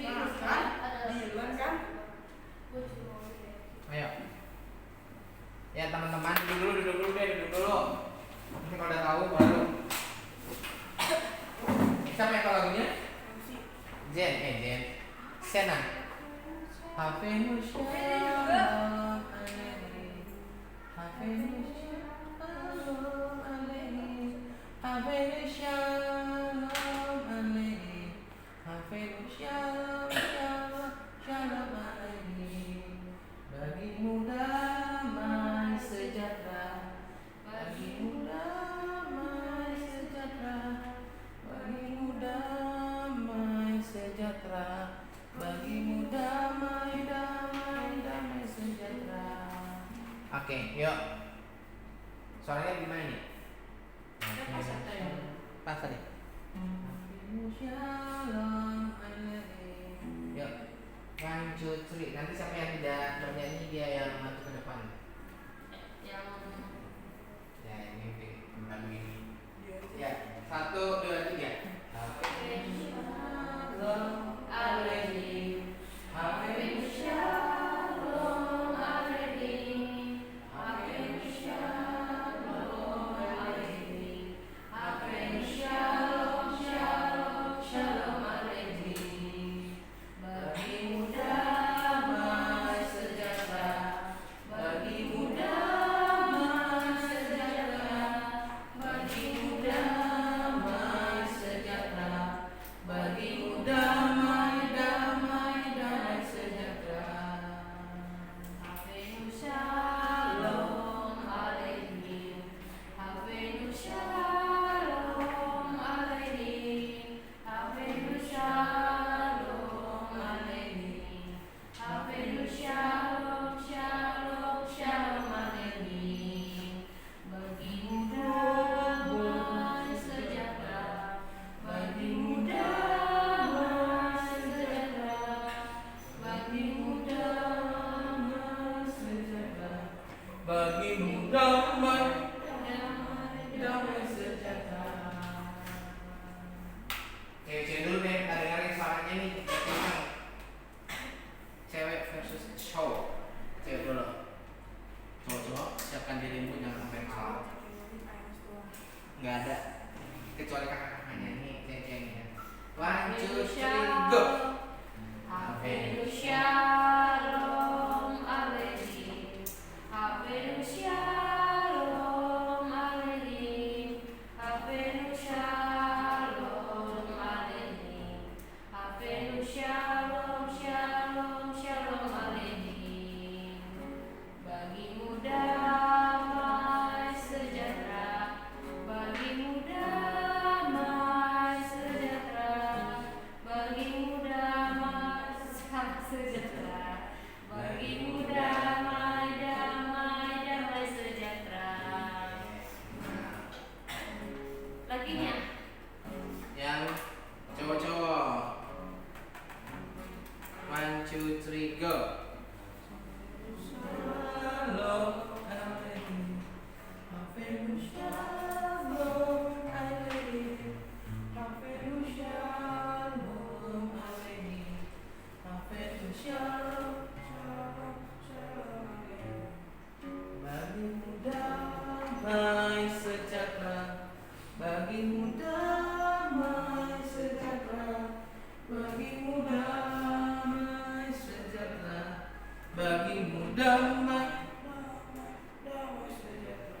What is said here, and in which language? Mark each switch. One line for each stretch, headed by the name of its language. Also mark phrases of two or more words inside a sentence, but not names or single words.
Indonesian: Kan? Dilan kan? Ayo. Ya teman-teman duduk dulu deh, duduk dulu. Nanti kalau udah tahu baru. Siapa yang tahu lagunya? Jen. Sena.
Hebrew: הבאנו שלום עליכם. הבאנו שלום עליכם. הבאנו שלום עליכם. הבאנו שלום שלום עליכם.
Indonesian: Bagimu damai sejahtera. Bagimu damai sejahtera. Bagimu damai sejahtera. Bagimu damai damai sejahtera. Oke, yuk. Suaranya gimana nih? Pas tadi.
Hebrew: שלום עליכם.
Indonesian: Yuk. 1, 2, 3. Nanti siapa yang tidak bernyanyi dia yang maju ke depan. Yang Ya ini lagu ini. Ya 1, 2, 3.
Hebrew: שלום עליכם. הבאנו שלום עליכם. הבאנו שלום עליכם. הבאנו שלום שלום עליכם.
Indonesian: Bagimu damai sejahtera. Bagimu damai sejahtera. Bagimu damai sejahtera. Bagimu damai sejahtera.
Hebrew: הבאנו שלום עליכם. הבאנו שלום עליכם. הבאנו שלום עליכם. הבאנו שלום שלום עליכם.
Indonesian: Bagimu damai sejahtera. Bagimu damai sejahtera. Bagimu damai sejahtera. Bagimu damai sejahtera. Cewek dulu deh, kita dengerin suaranya nih. Cewek versus cowok. Cewek dulu. Cowok siapkan dirimu jangan sampai kalah. Nggak ada kecuali kakak-kakaknya nih.
English: One, two, three, go.
Hebrew: הבאנו שלום עליכם. הבאנו שלום עליכם. הבאנו שלום עליכם. הבאנו שלום שלום שלום עליכם.
Indonesian: Bagimu damai sejahtera. Bagimu damai sejahtera. Bagimu damai sejahtera. Bagimu damai, damai, damai sejahtera. Laginya Yang cowok-cowok.
English: One, two, three, go.
Hebrew: שלום עליכם. הבאנו שלום עליכם. הבאנו שלום עליכם. הבאנו שלום שלום שלום עליכם.
Indonesian: Bagimu damai sejahtera. Bagimu damai sejahtera. Bagimu damai sejahtera. Bagimu damai sejahtera.